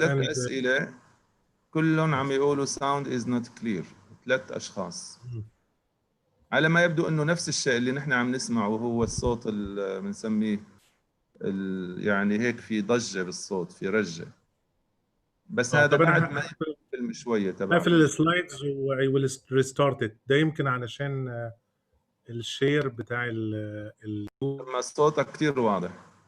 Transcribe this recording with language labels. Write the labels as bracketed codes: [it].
[ar] في 3 اسئله كلهم عم يقولوا [en] sound is not clear. [ar] 3 اشخاص على ما يبدو انه نفس الشيء اللي نحن عم نسمعه، وهو الصوت اللي بنسميه يعني هيك في ضجه بالصوت، في رجه، بس هذا طب انا بعد ما الفيلم شويه تبع هقفل السلايدز و [en] I will restart it. [ar] ده يمكن علشان الشير بتاع ما صوتك كثير واضح.